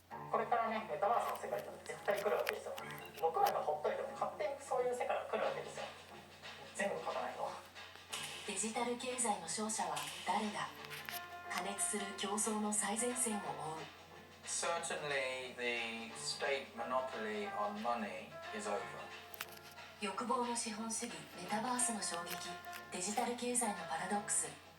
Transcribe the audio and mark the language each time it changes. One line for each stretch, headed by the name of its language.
Japanese: これからね、メタバースの世界と絶対来るわけですよ。僕らがほっといても勝手にそういう世界が来るわけですよ。全部書かないの。デジタル経済の勝者は誰だ。過熱する競争の最前線を追う。
English: Certainly the state monopoly on money is over.
Japanese: 欲望の資本主義、メタバースの衝撃、デジタル経済のパラドックス。